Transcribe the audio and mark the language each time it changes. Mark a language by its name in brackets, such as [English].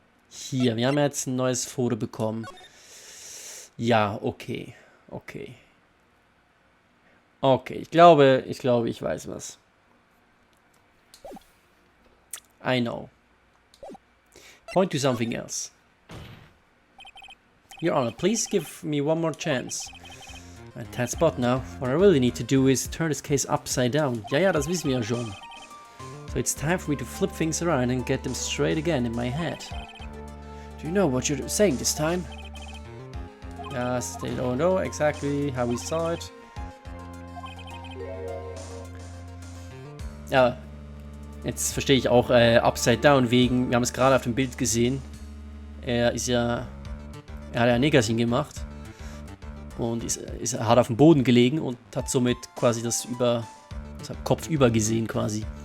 [German] Hier, wir haben jetzt ein neues Foto bekommen. Ja, okay. Okay, ich glaube, ich weiß was. [English] I know. Point to something else. Your Honor, please give me one more chance. At that spot now. What I really need to do is turn this case upside down. [German] Ja, das wissen wir ja schon. [English] So it's time for me to flip things around and get them straight again in my head. Do you know what you're saying this time? Yes, they don't know exactly how we saw it. [German] Ja, jetzt verstehe ich auch Upside Down wegen, wir haben es gerade auf dem Bild gesehen. Er hat ja Nickerchen gemacht. und hat auf dem Boden gelegen und hat somit quasi das kopfüber gesehen quasi.